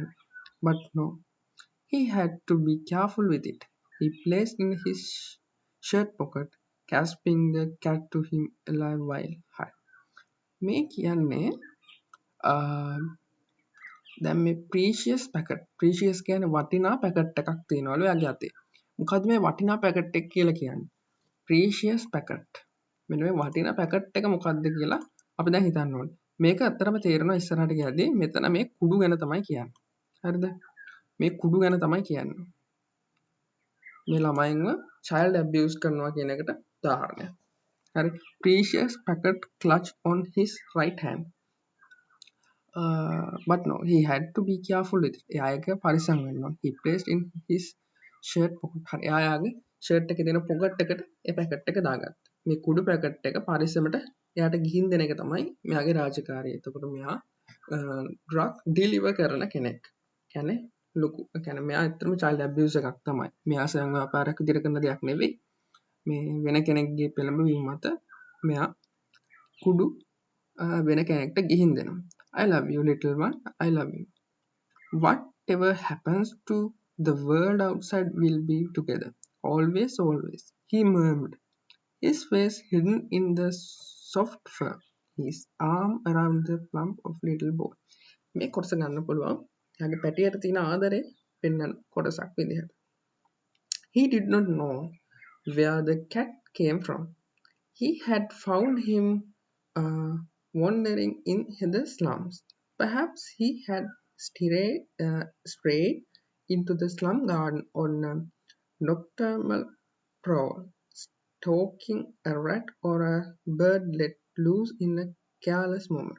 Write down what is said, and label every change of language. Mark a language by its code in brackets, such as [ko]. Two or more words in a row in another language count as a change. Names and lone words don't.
[en] But no, he had to be careful with it. He placed in his shirt pocket, clasping the cat to him alive while high. [si] මේ කියන්නේ දැන් මේ ප්‍රීෂියස් කියන්නේ වටිනා පැකට් එකක් තියෙනවලු එයාගේ අතේ. මොකද්ද මේ වටිනා පැකට් එක කියලා කියන්නේ? [en] precious packet. [si] මෙන්න මේ වටිනා පැකට් එක මොකද්ද කියලා අපි දැන් හිතන්න ඕනේ. මේක ඇත්තටම තේරෙනවා ඉස්සරහට ගියදී මෙතන මේ කුඩු ගැන තමයි කියන්නේ. හරිද? මේ කුඩු ගැන තමයි කියන්නේ. මේ ළමයින්ව [en] child abuse [si] කරනවා කියන එකට උදාහරණයක්. හරි. [en] Precious packet clutch on his right hand. But no, he had to be careful with it. [si] එයාගේ පරිස්සම් වෙන්න ඕන. [en] He placed in his shirt pocket. [si] හරි. එයාගේ shirt එකේ තියෙන pocket එකට ඒ packet එක දාගත්තා. මේ කුඩු packet එක පරිස්සමට එයාට ගිහින් දෙන එක තමයි මෙයාගේ රාජකාරිය. එතකොට මෙයා [en] drug deliver [si] කරන කෙනෙක්. කියන්නේ ලොකු කියන්නේ මෙයා ඇත්තටම [en] child abuse [si] එකක් තමයි. මෙයා සයන් ව්‍යාපාරයක් විදිහට කරන දෙයක් නෙවෙයි. මේ වෙන කෙනෙක්ගේ පෙළඹවීම මත මෙයා කුඩු වෙන කෙනෙක්ට ගිහින් දෙනවා. [en] I love you little one, I love you. Whatever happens to the world outside will be together. Always, always, he murmured, his face hidden in the soft fur, his arm around the plump of little boy. [si] මේ කොටස ගන්න පුළුවන්. එයාගේ පැටියට තියෙන ආදරේ පෙන්වන කොටසක් විදිහට. [en] He did not know where the cat came from. He had found him wandering in the slums. Perhaps he had strayed into the slum garden on a nocturnal prowl, stalking a rat or a bird let loose in a careless moment.